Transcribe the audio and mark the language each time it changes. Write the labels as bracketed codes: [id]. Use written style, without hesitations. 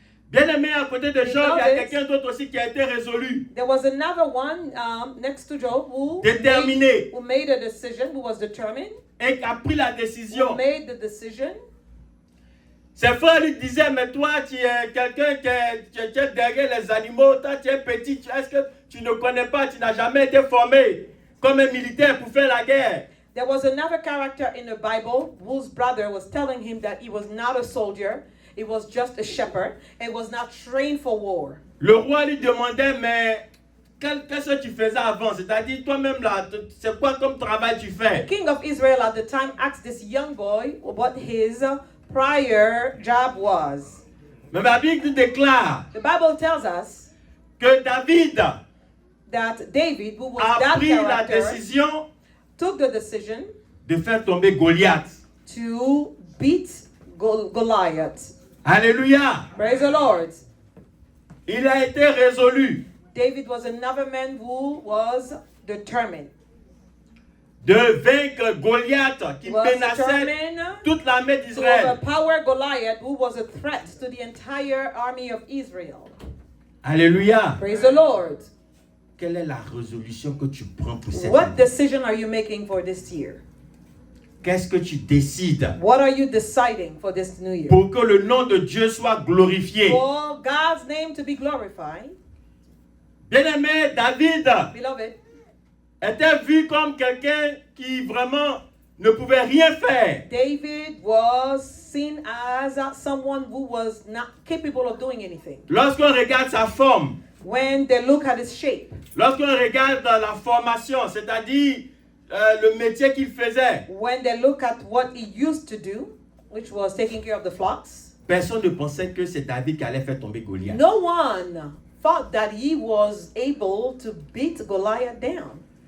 [fr] Bien-aimé, à côté de Job, il y a [en] Beloved, [fr] quelqu'un d'autre aussi qui a été résolu, [en] There was another one next to Job [fr] déterminé, [en] who made a decision, who was determined, [fr] et qui a pris la [en] who [fr] décision. [en] made the decision. [fr] Ses frères lui disaient, mais toi, tu es quelqu'un qui est derrière les animaux, toi, tu es petit, est-ce que tu ne connais pas, tu n'as jamais été formé comme un militaire pour faire la guerre? [en] There was another character in the Bible whose brother was telling him that he was not a soldier, he was just a shepherd, and was not trained for war. [fr] Le roi lui demandait, mais qu'est-ce que tu faisais avant? C'est-à-dire, toi-même, là, c'est quoi comme travail tu fais? [en] The king of Israel at the time asked this young boy what his prior job was. [fr] Mais la Bible déclare [en] The Bible tells us [fr] que David [en] that David, who was [fr] a [en] that [fr] pris la [en] character, [fr] décision [en] took the decision [fr] de faire tomber Goliath. [en] to beat Goliath. [fr] Alléluia. [en] Praise the Lord. [fr] Il a été résolu [en] David was another man who was determined. [fr] de vaincre Goliath qui [en] Was [fr] menaçait [en] determined [fr] toute l'armée [en] to [fr] d'Israël. [en] overpower Goliath, who was a threat to the entire army of Israel. [fr] Alléluia. [en] Praise the Lord. [fr] Quelle est la résolution que tu prends pour cette [en] What [fr] année? [en] decision are you making for this year? [fr] Qu'est-ce que tu décides [en] What are you deciding for this new year? [fr] pour que le nom de Dieu soit glorifié? [en] For God's name to be glorified. [fr] Bien-aimé, David [en] Beloved, [fr] était vu comme quelqu'un qui vraiment ne pouvait rien faire. [en] David was seen as someone who was not capable of doing anything. [fr] Lorsqu'on regarde sa forme, [en] When they look at his shape, [fr] lorsqu'on regarde la formation, c'est-à-dire le métier qu'il faisait, [en] when they look at what he used to do, which was taking care of the flocks, [fr] personne ne pensait que c'est David qui allait faire tomber Goliath. [en] no one thought that he was able to beat Goliath down.